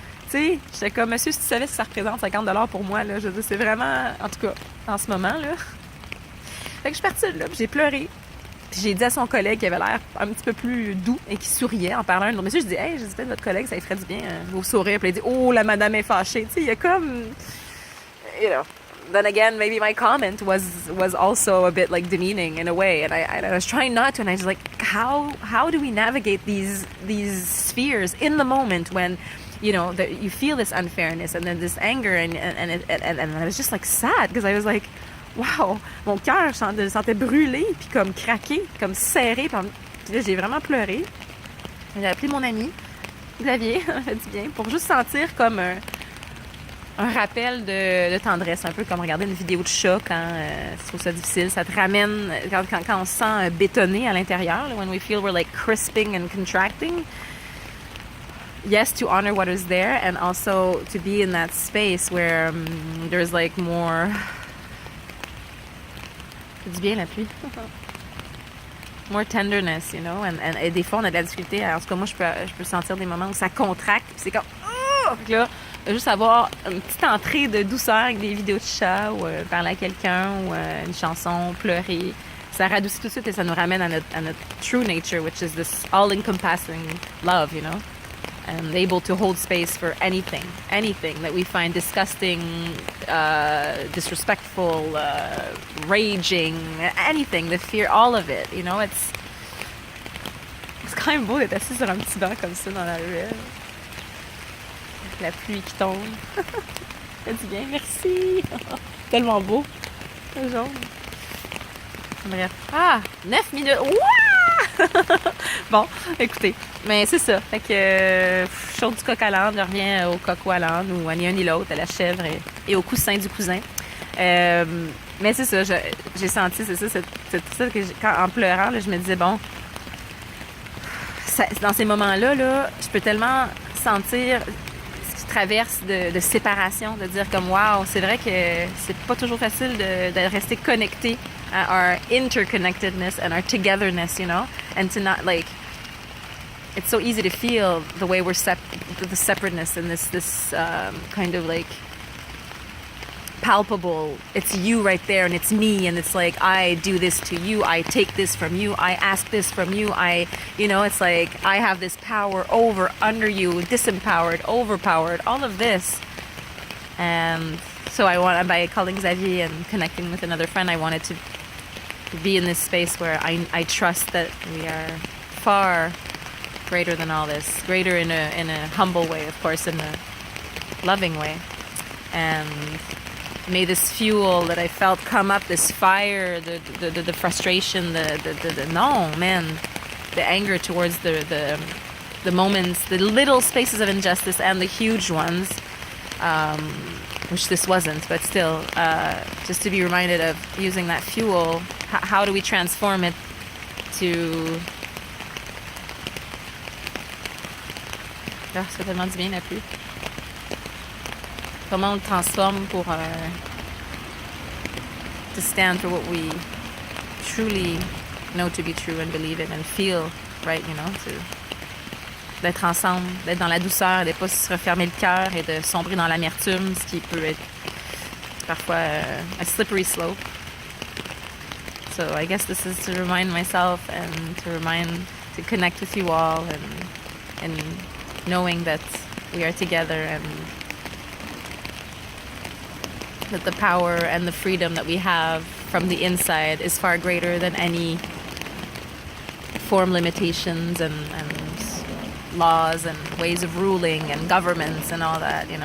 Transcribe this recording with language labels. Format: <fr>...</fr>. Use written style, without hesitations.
<fr>Tu sais, j'étais comme, monsieur, si tu savais que ça représente 50$ pour moi, là, je veux dire, c'est vraiment, en tout cas, en ce moment, là. Fait que je suis partie de là, puis j'ai pleuré. Puis j'ai dit à son collègue qui avait l'air un petit peu plus doux et qui souriait en parlant à un autre monsieur, je dis, hey, j'ai dit, peut-être votre collègue, ça lui ferait du bien, vos sourires. Puis il dit, oh, la madame est fâchée. Tu sais, il y a comme,</fr> <en>you know. Then again, maybe my comment was also a bit like demeaning in a way, and I was trying not to, and I was like, how do we navigate these spheres in the moment when, you know, you feel this unfairness and then this anger and I was just like sad because I was like, wow,</en> <fr>mon cœur je sentais brûler puis comme craquer, comme serré, puis là j'ai vraiment pleuré. J'ai appelé mon ami Xavier, ça fait du bien, pour juste sentir comme un rappel de tendresse, un peu comme regarder une vidéo de chat quand tu trouves ça difficile. Ça te ramène, quand on se sent bétonné à l'intérieur,</fr> <en>when we feel we're like crisping and contracting. Yes, to honor what is there and also to be in that space where there's like more...</en> <fr>C'est du bien la pluie.</fr> <en>More tenderness, you know,</en> <fr>et des fois on a de la difficulté. En tout cas, moi je peux sentir des moments où ça contracte, puis c'est comme... Puis là, juste avoir une petite entrée de douceur avec des vidéos de chat ou parler à quelqu'un ou une chanson, pleurer. Ça radoucit tout de suite et ça nous ramène à notre</fr> <en>true nature, which is this all-encompassing love, you know? And able to hold space for anything that we find disgusting, disrespectful, raging, anything, the fear, all of it, you know?</en> <fr>It's quand même beau d'être assis sur un petit banc comme ça dans la ruelle. La pluie qui tombe. Ça fait du bien, merci. Tellement beau. Le jaune. Bref. 9 minutes. Ouah! Bon, écoutez. Mais c'est ça. Fait que chaude du coq à l'âne, je reviens au coq ou à l'âne, ou à ni un ni l'autre, à la chèvre et au coussin du cousin. Mais c'est ça, j'ai senti, c'est ça que en pleurant, là, je me disais, bon, dans ces moments-là, là, je peux tellement sentir traverse de séparation, de dire comme wow, c'est vrai que c'est pas toujours facile de rester connecté à</fr> <en>our interconnectedness and our togetherness, you know, and to not like, it's so easy to feel the way we're the separateness and this kind of like palpable. It's you right there, and it's me, and it's like I do this to you, I take this from you, I ask this from you, it's like I have this power over, under you, disempowered, overpowered, all of this. And so by calling Xavier and connecting with another friend, I wanted to be in this space where I trust that we are far greater than all this, greater in a humble way, of course, in a loving way. And may this fuel that I felt come up, this fire, the frustration, no, man, the anger towards the moments, the little spaces of injustice and the huge ones, which this wasn't, but still, just to be reminded of using that fuel, how do we transform it to...</en> <fr>Ah, ça fait tellement du bien la pluie. Comment on le transforme pour</fr> <en>to stand for what we truly know to be true and believe it and feel right,</en> <fr>d'être ensemble, d'être dans la douceur, de ne pas se refermer le cœur et de sombrer dans l'amertume, ce qui peut être parfois</fr> <en>a slippery slope. So I guess this is to remind myself and to connect with you all and knowing that we are together and that the power and the freedom that we have from the inside is far greater than any form limitations and laws and ways of ruling and governments and all that.</en>